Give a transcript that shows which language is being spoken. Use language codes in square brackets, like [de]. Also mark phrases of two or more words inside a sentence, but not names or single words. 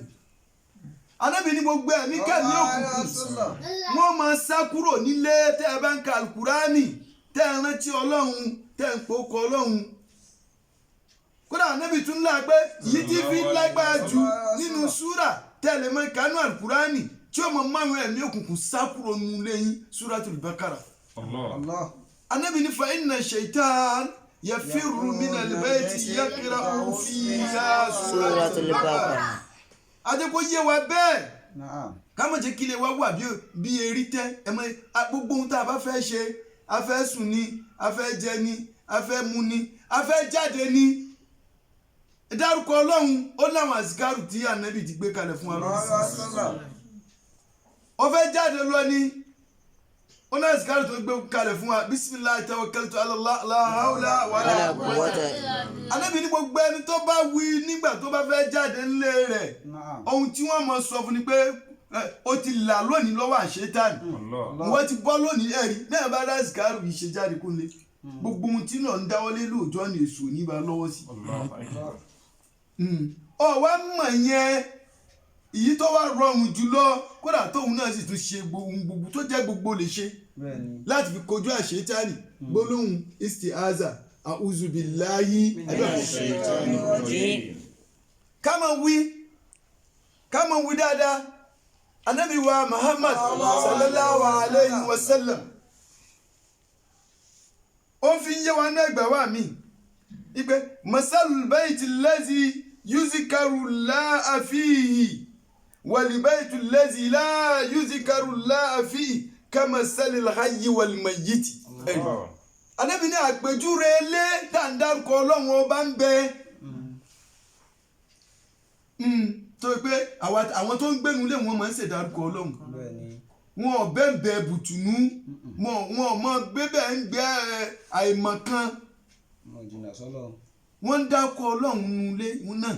[yo] Ànábì ní gbogbo ẹ̀mí kẹ́mi òkùnkùn wọ́n máa sá kúrò nílé tẹ́ ẹ bá ń kàlùkùránì tẹ́ ẹ rántí ọlọ́run tẹ́ ẹ ń pòkọ ọlọ́run. kódà Ànábì tún lá pé yìí tí fi lágbára jù nínú súrà tẹ́ ẹ lè mọ ìkánú àlùkùránì tí ó mọ márùn ẹ̀mí òkùnkùn sá kúrò nínú lẹ́yìn Suratul Baqara. Ànábì ní [ar] فإن الشيطان يفر من البيت يقرأ فيها سورة البقرة. [yo] Adékò yé wa bẹ́ẹ̀ ká má jẹ́ kí ilé wa wà bí erí tẹ́ ẹ mọ gbogbo ohun tá a bá fẹ́ ṣe a fẹ́ sùn ni a fẹ́ jẹ ni a fẹ́ mu ni a fẹ́ jáde ni dárúkọ ọlọ́run ó láwọn àsìkárù tí Ànábì ti gbé kalẹ̀ fún wa. ó fẹ́ jáde lọ ni ó ní àsìkárù tó gbé kalẹ̀ fún wa [ar] بسم الله توكلت على الله لا حول ولا قوة. [yo] Ànábì ní gbogbo ẹni tó bá wí nígbà tó bá fẹ́ jáde nílé rẹ̀ ohun tí wọ́n mọ̀ sọ fún ni pé ó ti là lónìí lọ́wọ́ àṣetánì wọ́n ti bọ́ lónìí ẹ̀rí náà bá àsìkárù yìí ṣe jáde kúnlé gbogbo ohun tí náà ń dáwọ́lé lóòjọ́ ni èso níbà lọ́wọ́ sí. ọ̀wá mọ̀ yẹn èyí tó wá rọrùn jùlọ kódà tóun náà sì tún ṣe gbogbo tó jẹ́ gbogbo lè ṣe láti fi kojú àṣetánì gbólóhùn istiaza [ar] أعوذ بالله من الشيطان الرجيم. [yo] ká máa wí dáadáa Ànábì wa Muhammad [ar] صلى الله عليه وسلم [yo] ó fi yé wa náà gbà wá mi ipe [ar] مثل البيت الذي يذكر الله فيه والبيت الذي لا يذكر الله فيه كمثل الحي والميت. [yo] Ànábì ní àpèjúwe ilé dáńdárúkọ ọlọ́run ọba ń bẹ tó pé àwọn tó ń gbénu lé wọn máa ń ṣèdárúkọ ọlọ́run wọn ò bẹ́ẹ̀ bùtùnú wọn ò mọ bẹ́ẹ̀ ń gbé àìmọ̀kan wọ́n ń dákọ̀ ọlọ́run nulẹ̀ wọn náà.